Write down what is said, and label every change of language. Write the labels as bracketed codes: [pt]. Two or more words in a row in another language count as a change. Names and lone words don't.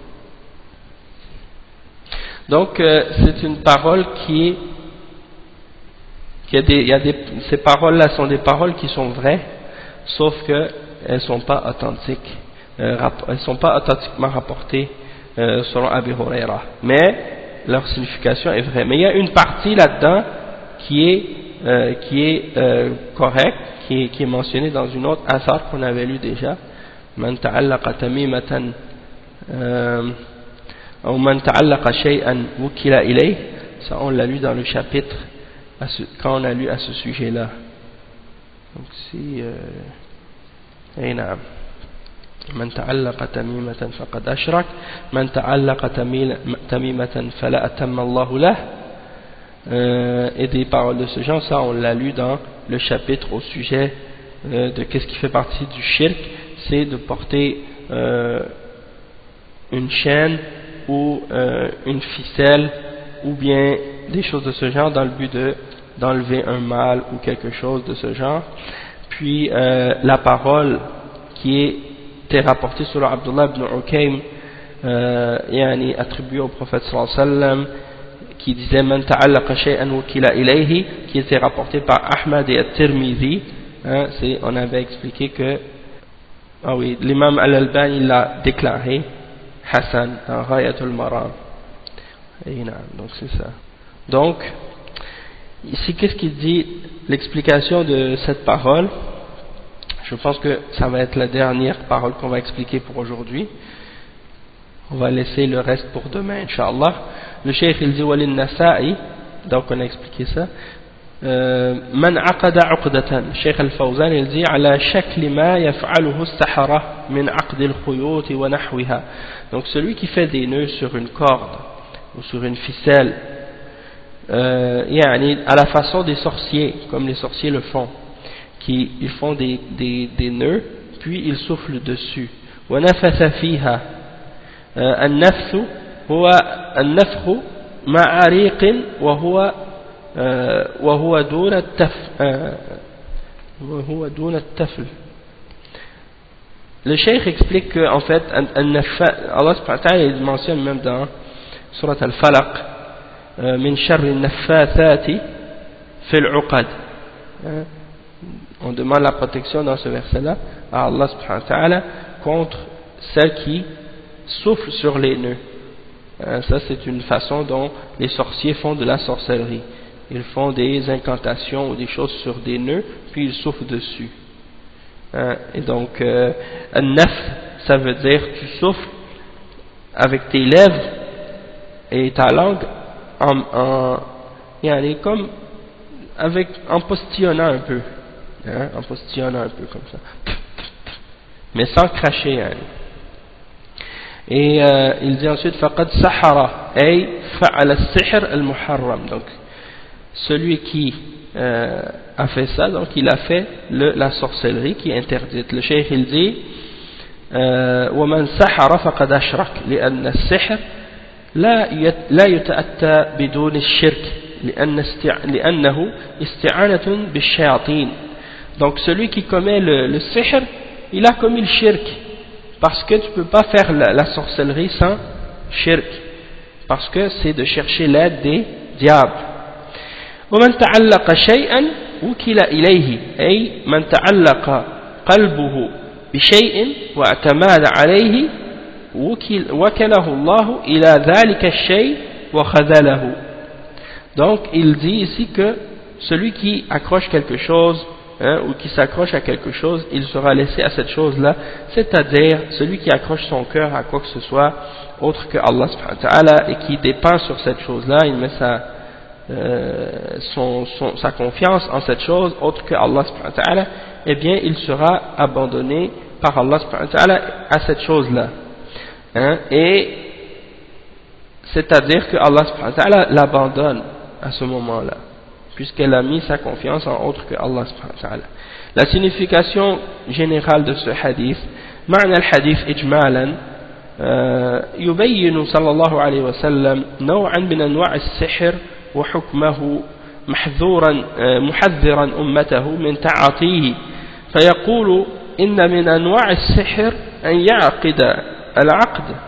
[fr] Donc c'est une parole ces paroles-là sont des paroles qui sont vraies, sauf que elles sont pas authentiques, elles sont pas authentiquement rapportées selon Abu Huraira, mais leur signification est vraie. Mais il y a une partie là-dedans qui est correcte, qui est mentionnée dans une autre athar qu'on avait lu déjà. [ar] من تعلق تميمة ou من تعلق شيئا وكل إليه, [fr] ça on l'a lu dans le chapitre quand on a lu à ce sujet-là. Donc si [ar] من تعلق تميمة فقد أشرك من تعلق تميمة فلا أتم الله له, [fr] et des paroles de ce genre, ça on l'a lu dans le chapitre au sujet de qu'est-ce qui fait partie du shirk, c'est de porter une chaîne ou une ficelle ou bien des choses de ce genre dans le but d'enlever un mal ou quelque chose de ce genre. Puis la parole qui était rapportée sur Abdullah ibn Ukaym, attribuée au prophète [ar] صلى الله عليه وسلم, [fr] qui disait [ar] من تعلق شيئا وكل إليه, [fr] qui était rapportée par Ahmad et At-Tirmidhi. On avait expliqué que l'imam Al-Albani l'a déclaré Hassan dans Ghayatul Maram. Donc c'est ça. Donc ici qu'est-ce qu'il dit, l'explication de cette parole? Je pense que ça va être la dernière parole qu'on va expliquer pour aujourd'hui. On va laisser le reste pour demain, Inch'Allah. Le cheikh il dit Walin Nasa'i, donc on a expliqué ça. [ar] من عقد عقدة, [fr] Cheikh Al-Fawzan il dit [ar] على شكل ما يفعله السحرة من عقد الخيوط ونحوها. [fr] Donc celui qui fait des nœuds sur une corde ou sur une ficelle, à la façon des sorciers, comme les sorciers le font, ils font des nœuds puis ils soufflent dessus. [ar] ونفث فيها، النفث هو النفخ مع ريق وهو دون التفل. [fr] Le cheikh explique que en fait Allah [ar] سبحانه وتعالى [fr] il mentionne même dans Surat Al-Falaq [ar] من شر النفاثات في العقد, [fr] on demande la protection dans ce verset là à Allah [ar] سبحانه وتعالى [fr] contre celles qui soufflent sur les nœuds. Ça c'est une façon dont les sorciers font de la sorcellerie. Ils font des incantations ou des choses sur des nœuds, puis ils soufflent dessus. Et donc, an-naf, ça veut dire tu souffles avec tes lèvres et ta langue comme en postillonnant un peu. En postillonnant un peu comme ça. Mais sans cracher. Et il dit ensuite, [ar] فقد سحر، أي فعل السحر المحرم. [fr] Donc, celui qui a fait ça, donc il a fait la sorcellerie qui est interdite. Le cheikh il dit [ar] وَمَنْ سَحَرَ فَقَدْ أَشْرَكَ لأن السحر لا يتأتى بدون الشرك لأنه استعانة بالشياطين. [fr] Donc celui qui commet le sihr, il a commis le shirk, parce que tu ne peux pas faire la sorcellerie sans shirk, parce que c'est de chercher l'aide des diables. [ar] ومن تعلق شيئا وكل إليه, أي من تعلق قلبه بشيء واعتماد عليه وكله الله إلى ذلك الشيء وخذله. [fr] Donc il dit ici que celui qui accroche quelque chose ou qui s'accroche à quelque chose, il sera laissé à cette chose-là, c'est-à-dire celui qui accroche son cœur à quoi que ce soit autre que Allah [ar] سبحانه وتعالى [fr] et qui dépend sur cette chose-là, il met sa confiance en cette chose autre que Allah [ar] سبحانه وتعالى, [fr] eh bien il sera abandonné par Allah [ar] سبحانه وتعالى [fr] à cette chose-là. Et c'est-à-dire que Allah [ar] سبحانه وتعالى [fr] l'abandonne à ce moment-là, puisqu'elle a mis sa confiance en autre que Allah [ar] سبحانه وتعالى. [fr] La signification générale de ce hadith, [ar] معنى الحديث إجمالا يبين صلى الله عليه وسلم نوعا من أنواع السحر وحكمه محذرا أمته من تعاطيه فيقول إن من أنواع السحر أن يعقد العقد